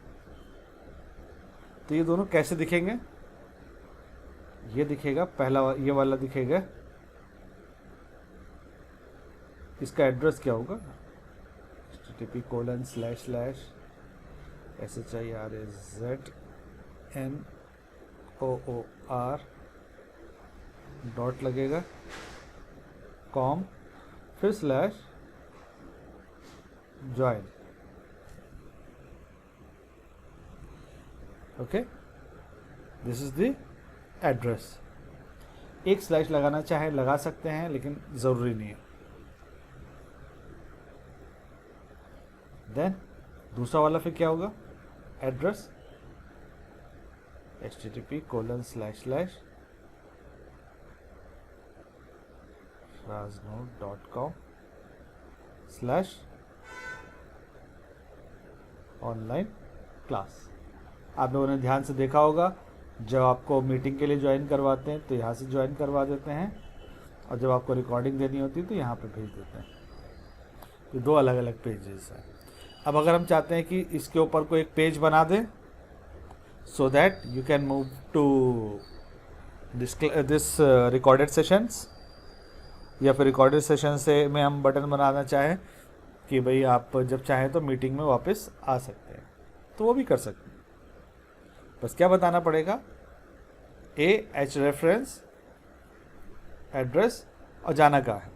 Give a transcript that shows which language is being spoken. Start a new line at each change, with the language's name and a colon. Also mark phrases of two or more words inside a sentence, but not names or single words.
Hindi: तो ये दोनों कैसे दिखेंगे? ये दिखेगा, पहला ये वाला दिखेगा, इसका एड्रेस क्या होगा? http://shirznoor डॉट लगेगा, कॉम, फिर /join।
English: okay, this is the address.
Hindi: एक स्लैश लगाना चाहे लगा सकते हैं, लेकिन ज़रूरी नहीं है। देन दूसरा वाला फिर क्या होगा? एड्रेस http://raznoor.com/online क्लास। आप लोगों ने ध्यान से देखा होगा, जब आपको मीटिंग के लिए ज्वाइन करवाते हैं तो यहाँ से ज्वाइन करवा देते हैं, और जब आपको रिकॉर्डिंग देनी होती है तो यहाँ पे भेज देते हैं। तो 2 अलग अलग पेजेस हैं। अब अगर हम चाहते हैं कि इसके ऊपर कोई एक पेज बना दें,
English: so that you can move to this recorded sessions,
Hindi: या फिर
English: recorded session
Hindi: से में हम बटन बनाना चाहें कि भाई आप जब चाहें तो मीटिंग में वापस आ सकते हैं, तो वो भी कर सकते हैं। बस क्या बताना पड़ेगा,
English: h reference,
Hindi: एड्रेस और जाना कहाँ है।